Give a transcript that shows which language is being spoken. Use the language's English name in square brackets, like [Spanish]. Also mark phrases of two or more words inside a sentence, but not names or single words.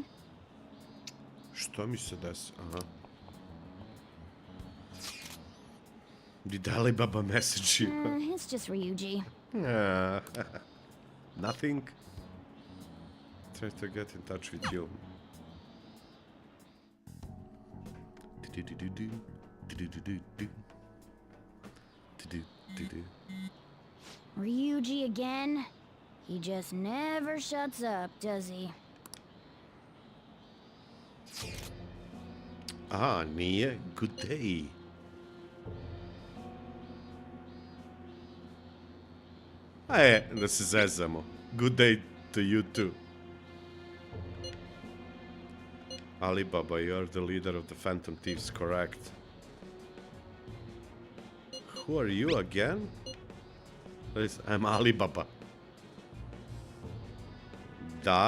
[Serbian] Što mi se desi? Aha. [English] Did Alibaba message you? It's just Ryuji. Nothing. Try to get in touch with you. Ryuji again? He just never shuts up, does he? Ah, nije. Good day. [Serbian] Da se zezamo. [English] Good day to you too. Alibaba, you're the leader of the Phantom Thieves, correct? Who are you again? I'm Alibaba. Da.